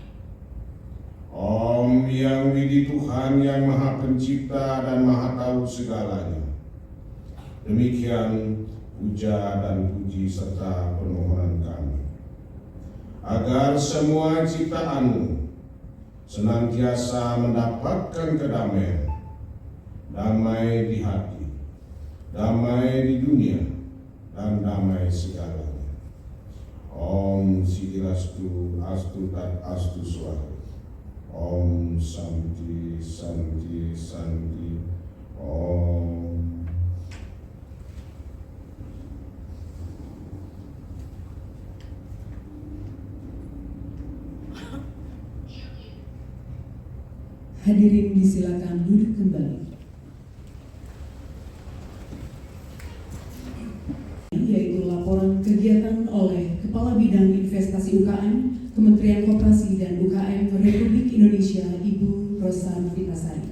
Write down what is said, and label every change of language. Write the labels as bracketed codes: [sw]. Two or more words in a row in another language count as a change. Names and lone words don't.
[id] Om yang widi Tuhan yang Maha Pencipta dan Maha Tahu segalanya, demikian puja dan puji serta permohonan kami, agar semua ciptaan-Mu senantiasa mendapatkan kedamaian, damai di hati, damai di dunia, dan damai segalanya. [sa] Om Siddhirastu Astu Tat Astu Swaha. Om Santi Santi Santi. Om. [id] Hadirin disilakan duduk kembali. Yaitu laporan kegiatan oleh Kepala Bidang Investasi UKM Kementerian Koperasi dan UKM Republik Indonesia, Ibu Rosa Novitasari.